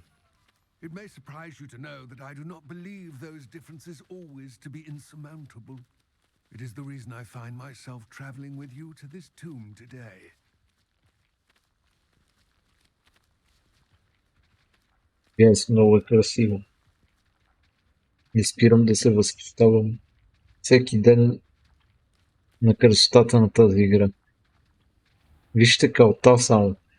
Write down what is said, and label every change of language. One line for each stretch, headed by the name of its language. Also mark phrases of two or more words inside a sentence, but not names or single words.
English: It may surprise you to know that I do not believe those differences always to be insurmountable. It is the reason I find myself traveling with you to this tomb today. Yes,
Bulgarian: много е красиво. Не спирам да се възхищавам всеки ден на красотата на тази игра. Вижте калта само.